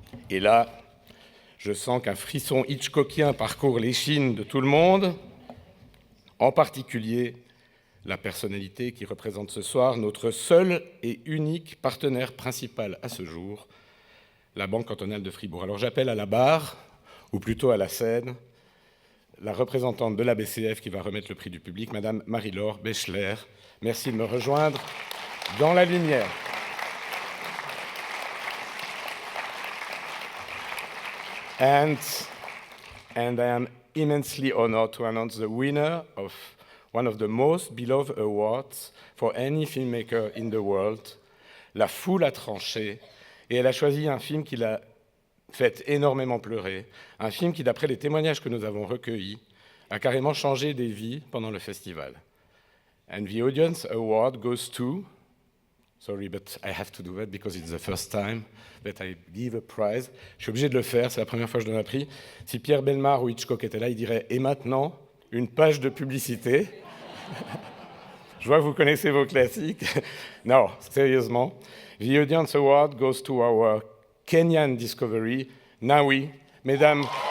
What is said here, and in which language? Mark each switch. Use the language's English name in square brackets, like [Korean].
[French] Et là, je sens qu'un frisson hitchcockien parcourt l'échine de tout le monde, en particulier la personnalité qui représente ce soir notre seul et unique partenaire principal à ce jour, la Banque cantonale de Fribourg. Alors j'appelle à la barre, ou plutôt à la scène, la représentante de la BCF qui va remettre le prix du public, Madame Marie-Laure Bechler. Merci de me rejoindre dans la lumière. [English] And I am immensely honored to announce the winner of one of the most beloved awards for any filmmaker in the world. [French] La foule a tranché et elle a choisi un film qui l'a fait énormément pleurer, un film qui, d'après les témoignages que nous avons recueillis, a carrément changé des vies pendant le festival. [English] And the audience award goes to, sorry, but I have to do that because it's the first time that I give a prize. [French] Je suis obligé de le faire, c'est la première fois que je donne un prix. Si Pierre Bellemare ou Hitchcock étaient là, il dirait « Et maintenant, une page de publicité ». Je vois que vous connaissez vos classiques. Non, sérieusement. [English] The audience award goes to our Kenyan discovery, Nawi. [French] Mesdames...